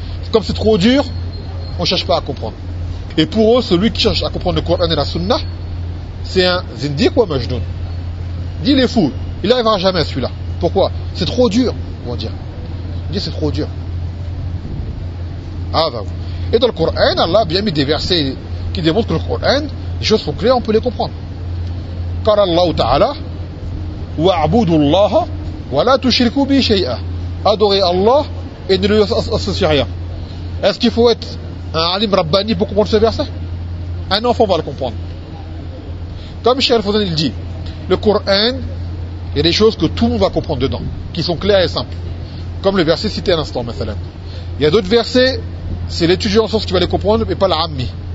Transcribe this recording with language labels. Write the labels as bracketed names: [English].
[French] Comme c'est trop dur, on cherche pas à comprendre. Et pour eux, celui qui cherche à comprendre le Coran et la Sunna, c'est un zindik ou un majnoun. Dis, il est fou. Il n'arrivera jamais à celui-là. Pourquoi ? C'est trop dur, vont dire. Dis, c'est trop dur. Ah, va. Et dans le Coran, Allah a bien mis des versets qui démontrent que le Coran, les choses sont claires, on peut les comprendre. [Arabic] قال الله تعالى واعبدوا الله ولا تشركوا به شيئا ادوري الله [French] et ne lui associez rien. Est-ce qu'il faut être un alim rabbani pour comprendre ce verset? Un enfant va le comprendre. Comme Cheikh Al-Fawzan il dit, le Coran, il y a des choses que tout le monde va comprendre dedans, qui sont claires et simples, comme le verset cité à l'instant. Il y a d'autres versets, c'est l'étudiant en science qui va les comprendre et pas l'ammi.